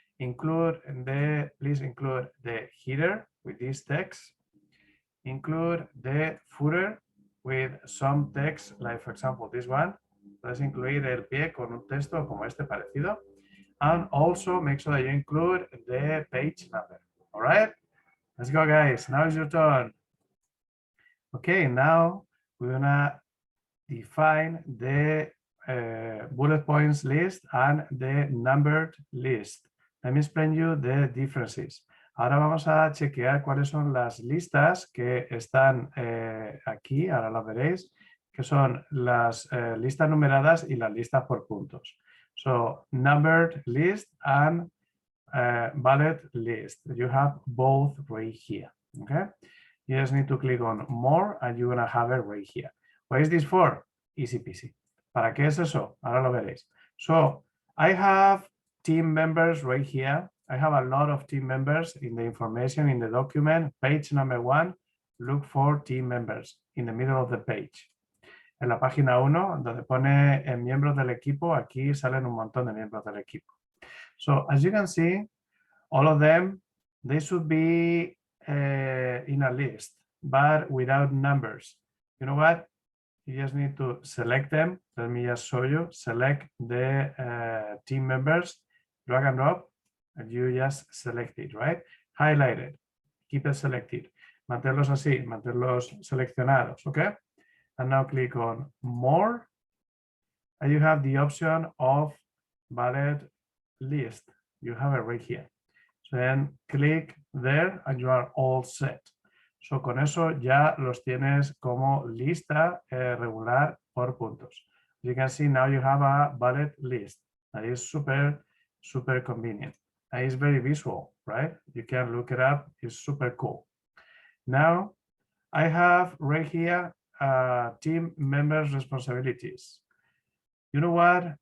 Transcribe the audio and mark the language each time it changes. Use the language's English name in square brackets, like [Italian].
[English] Please include the header with this text. Include the footer with some text, like for example, this one. [Spanish] Puedes incluir el pie con un texto como este parecido. [English] And also make sure that you include the page number. All right, let's go, guys. Now it's your turn. Okay, now we're gonna define the bullet points list and the numbered list. Let me explain you the differences. [Spanish] Ahora vamos a chequear cuáles son las listas que están aquí, ahora las veréis, que son las listas numeradas y las listas por puntos. [English] So, numbered list and bullet list. You have both right here, okay? You just need to click on more and you're gonna have it right here. What is this for? Easy peasy. [Spanish] ¿Para qué es eso? Ahora lo veréis. [English] So, I have team members right here. I have a lot of team members in the information in the document. Page number 1, look for team members in the middle of the page. [Spanish] En la página 1, donde pone miembros del equipo, aquí salen un montón de miembros del equipo. [English] So, as you can see, all of them, they should be in a list, but without numbers. You know what? You just need to select them. Let me just show you. Select the team members, drag and drop, and you just select it, right? Highlight it, keep it selected. [Spanish] Mantenerlos así, mantenerlos seleccionados, [English] okay? And now click on more, and you have the option of bullet list. You have it right here. So then click there and you are all set. [Spanish] So con eso ya los tienes como lista regular por puntos. [English] You can see now you have a bullet list. That is super convenient. And it's very visual, right? You can look it up. It's super cool. Now I have right here team members' responsibilities. You know what?